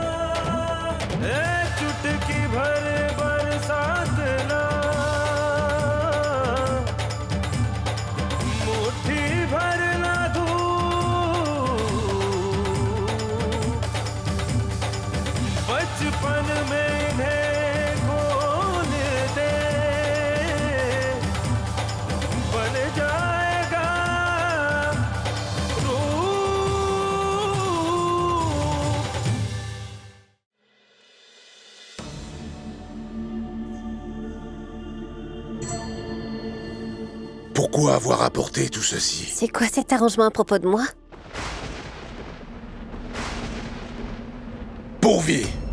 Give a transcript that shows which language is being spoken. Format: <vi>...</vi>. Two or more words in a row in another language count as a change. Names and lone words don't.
<hi>चुटकी भर बरसात ना, मुट्ठी भर ना धूप, बचपन में इन्हें खोल दे, बन जाएगा रूप।</hi> <fr>Pourquoi avoir apporté tout ceci? C'est quoi cet arrangement à propos de moi? Pourvi!</fr>